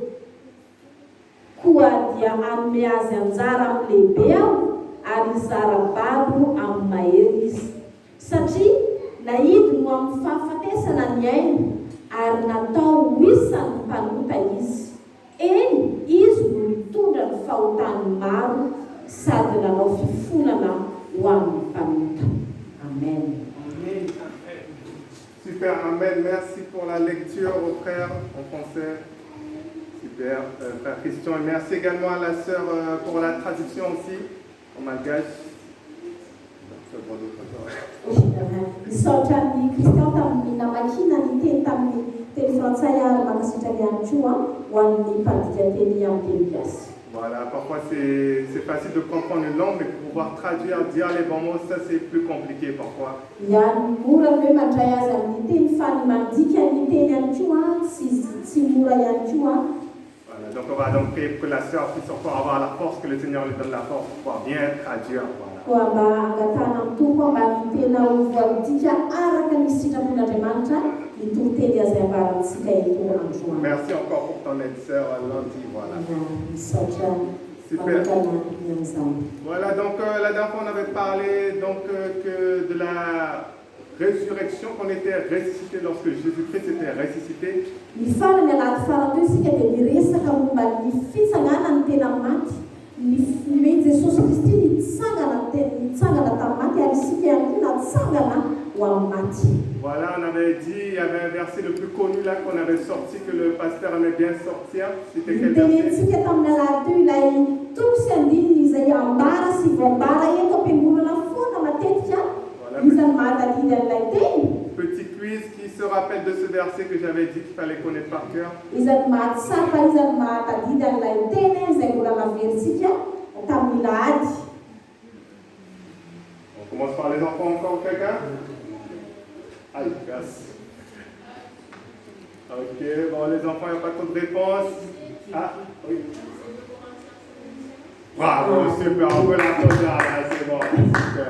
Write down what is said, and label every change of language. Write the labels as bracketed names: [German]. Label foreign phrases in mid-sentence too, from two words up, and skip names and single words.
[Malagasy] Koa dia anome azy anjara amin'ny lehibe aho, ary zara-babo amin'ny mahery izy. Satria nahidy no amin'ny fahafatesana ny aina, ary natao isan'ny mpanota izy. Eny, izy no mitondra ny fahotany maro, sady nanao fifonana ho amin'ny mpanota. Amen. Amen. Super, amen. [French] Merci pour la lecture aux frères en français. Super, frère Christian. Et merci également à la sœur pour la traduction aussi en malgache. [Malagasy] Misaotra ny Kristian tamin'ny namakina ny teny tamin'ny teny frantsay ary makasitraka ihany koa ho an'ny mpandiky teny amin'ny teny gasy. [French] Voilà, parfois c'est facile de comprendre une langue, mais pour pouvoir traduire, dire les bons mots, ça c'est plus compliqué parfois. [Malagasy] Ihany mora hoe mandray azy amin'ny teny fa ny mandika ny teny ihany koa tsy mora ihany koa. [French] Voilà, donc on va donc prier pour que la sœur puisse encore avoir la force, que le Seigneur lui donne la force pour pouvoir bien traduire. Voilà. [Malagasy] Koa mba angatana amin'ny tompo mba ny tena ho voadika araka ny sitrapon'Andriamanitra ny toriteny azy ambarantsika eto androany. [French] Merci encore pour ton aide, sœur Landy. Voilà. [Malagasy] Misaotra [French] Super. [Malagasy] manokana amin'izany. [French] Voilà, donc la dernière fois on avait parlé donc que de la résurrection, qu'on était ressuscité lorsque Jésus-Christ était ressuscité. [Malagasy] Ny farany anaty faratoy isika dia miresaka momba ny fitsangana ny tena maty, ny Jesosy Kristy nitsangana tamin'ny maty ary isika ihany koa natsangana ho amin'ny maty. [French] Voilà, on avait dit, il y avait un verset le plus connu là qu'on avait sorti, que le pasteur aimait bien sortir. C'était quel verset? [Malagasy] Nitenentsika tamin'ny alahady ilay toko sy andininy izay ambara sy voambara eto am-piangonana foana matetika isan'ny mahatadidy an'ilay teny. [French] Petit quiz, qui se rappelle de ce verset que j'avais dit qu'il fallait connaître par cœur? [Malagasy] Isan'ny mahatsapa, isan'ny mahatadidy an'ilay teny izay mbola naverintsika tamin'ny alahady. [French] On commence par les enfants encore, quelqu'un? Aïe, casse. Ok, bon, les enfants, il n'y a pas trop de réponses. Ah, oui. Bravo, super, on peut l'applaudir là, c'est bon, super.